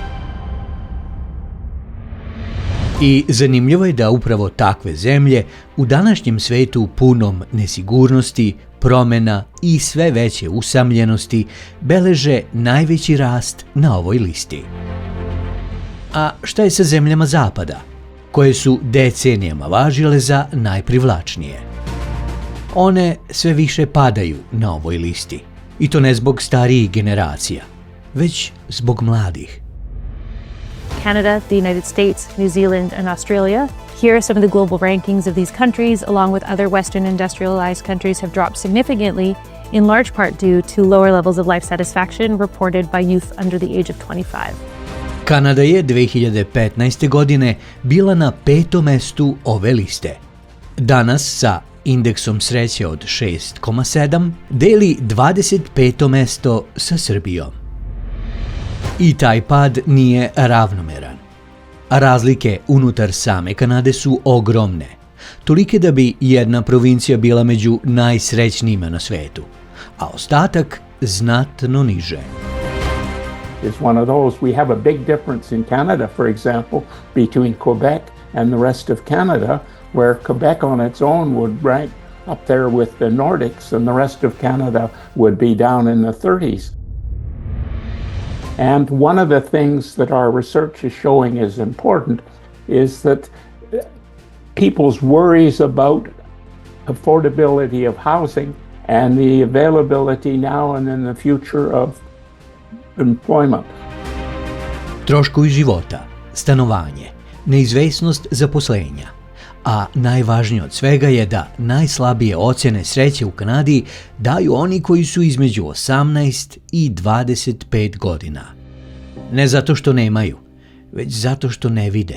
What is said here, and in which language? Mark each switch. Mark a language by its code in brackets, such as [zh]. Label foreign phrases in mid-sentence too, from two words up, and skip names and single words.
[sr] I zanimljivo je da upravo takve zemlje u današnjem svetu punom nesigurnosti, promjena i sve veće usamljenosti beleže najveći rast na ovoj listi. A šta je sa zemljama zapada, koje su decenijama važile za najprivlačnije? One sve više padaju na ovoj listi. I to ne zbog starijih generacija, već zbog mladih. [en] Canada, the United States, New Zealand, and Australia. Here are some of the global rankings of these countries, along with other Western industrialized countries, have dropped significantly, in large part due to lower levels of life satisfaction reported by youth under the age of 25. [sr] Kanada je 2015. godine bila na 5. mestu ove liste. Danas sa indeksom sreće od 6,7 deli 25. mesto sa Srbijom. I taj pad nije ravnomeran. Razlike unutar same Kanade su ogromne, tolike da bi jedna provincija bila među najsrećnijima na svetu, a ostatak znatno niže. [en] It's one of those, we have a big difference in Canada, for example, between Quebec and the rest of Canada, where Quebec on its own would rank up there with the Nordics and the rest of Canada would be down in the 30s. And one of the things that our research is showing is important is that people's worries about affordability of housing and the availability now and in the future of employment. [sr] Troškovi života, stanovanje, neizvesnost zaposlenja, a najvažnije od svega je da najslabije ocjene sreće u Kanadi daju oni koji su između 18 i 25 godina. Ne zato što nemaju, već zato što ne vide.